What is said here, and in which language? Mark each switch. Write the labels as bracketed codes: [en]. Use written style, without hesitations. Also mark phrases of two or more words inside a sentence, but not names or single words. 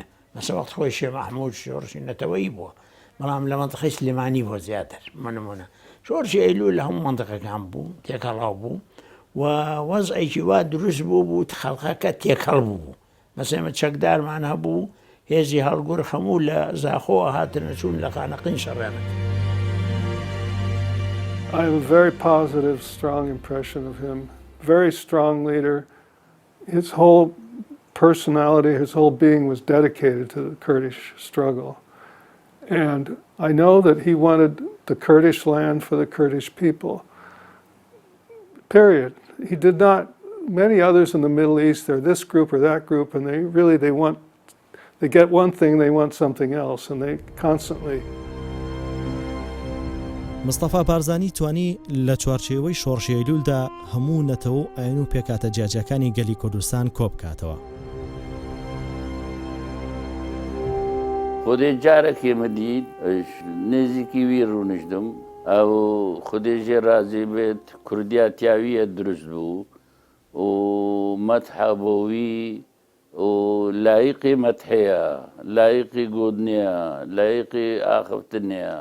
[ckb] مەسە وەخت خۆی شێخ مەحموود شۆڕشی نەتەوەیی بووە، بەڵام لە منتقەی سلێمانی بۆ زیاتر نمونە. شۆڕشی ئەیلول لە هەموو منتقەکان بوو، تێکەڵاو بوو و وەزعێکی وا دروست بوو خەڵقەکە تێکەڵ بوو. مەسەڵەن چەکدارمان هەبوو، هێزی هەڵگوڕ هەموو لە زاخۆوە هاتنە چوون لە خانەقین شەڕێنن. [en] I have a very positive, strong impression of him. Very strong leader. His whole personality, his whole being was dedicated to the Kurdish struggle. And I know that he wanted the Kurdish land for the Kurdish people. Period. He did not, many others in the Middle East, they're this group or that group, and they get one thing, they want something else, and they constantly. [ckb] مستەفا بارزانی توانی لە چوارچێوەی شۆڕشی ئەیلولدا هەموو نەتەوە و ئاین و پێکاتە جیاجەکانی گەلی کوردستان کۆبکاتەوە. [ku] خودێ جارێکی مدید نێزیکی وی ڕوونشدم ئەو خودێژێ رازی بێت کوردیا تیاویە دروست بوو و مەتحەبەوی و لایقی مەتحەیە، لایقی گودنیە، لایقی ئاخفتنیە.